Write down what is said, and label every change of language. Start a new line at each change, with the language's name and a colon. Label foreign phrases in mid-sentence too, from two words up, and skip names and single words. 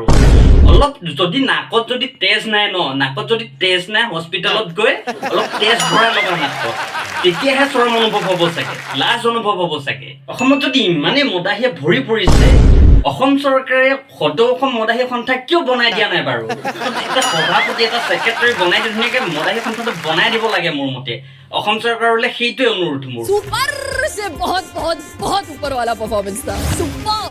Assamese: অলপ যদি নাকত যদি তেজ নাই ন নাকত যদি তেজ নাই হস্পিটেলত গৈ অলপ তেজ ভৰাই লগা নাকত তেতিয়াহে চৰম অনুভৱ হ'ব চাগে লাজ অনুভৱ হ'ব চাগে অসমত যদি ইমানেই মদাহীয়ে ভৰি পৰিছে অসম চৰকাৰে সদৌ অসম মদাহী সন্থা কিয় বনাই দিয়া নাই বাৰু এটা সভাপতি এটা ছেক্ৰেটাৰী বনাই দি ধুনীয়াকে মদাহী সন্থাটো বনাই দিব লাগে মোৰ মতে অসম চৰকাৰলৈ সেইটোৱে অনুৰোধ মোৰ
Hindi: सुपर से बहुत बहुत बहुत ऊपर वाला परफॉर्मेंस था सुपर